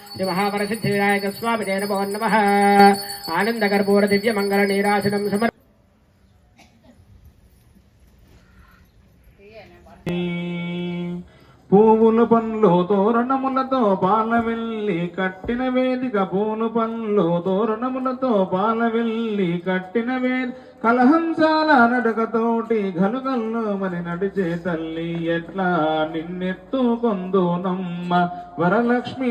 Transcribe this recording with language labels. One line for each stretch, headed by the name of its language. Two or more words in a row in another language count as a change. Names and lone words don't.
Sanskrit: श्री महावरसिद्धिविनायक स्वामिने नमो नमः। आनंदकर्पूर दिव्य मंगल नीराजनं समर्पयामि।
Telugu: పూవులు పండ్లు తోరణములతో పాలవెల్లి కట్టిన వేదిక పూలు పండ్లు తోరణములతో పాలవెల్లి కట్టిన వేది కలహంసాల నడకతోటి గలుగల్లు మరి నడిచే తల్లి ఎట్లా నిన్నెత్తుకొందునమ్మ వరలక్ష్మి